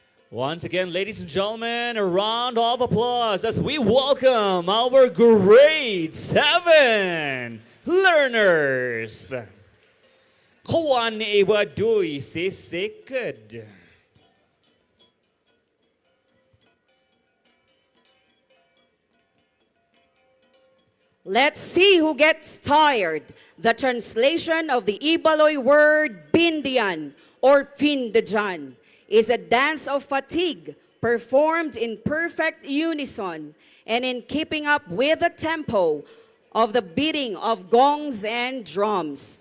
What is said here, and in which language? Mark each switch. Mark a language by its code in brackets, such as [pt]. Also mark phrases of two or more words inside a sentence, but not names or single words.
[en] Once again, ladies and gentlemen, a round of applause as we welcome our grade 7 learners. [ibl] Kuan iwaduy sisikad. [en] Let's see who gets tired. The translation of the Ibaloy word bindian or pindajan is a dance of fatigue performed in perfect unison and in keeping up with the tempo of the beating of gongs and drums.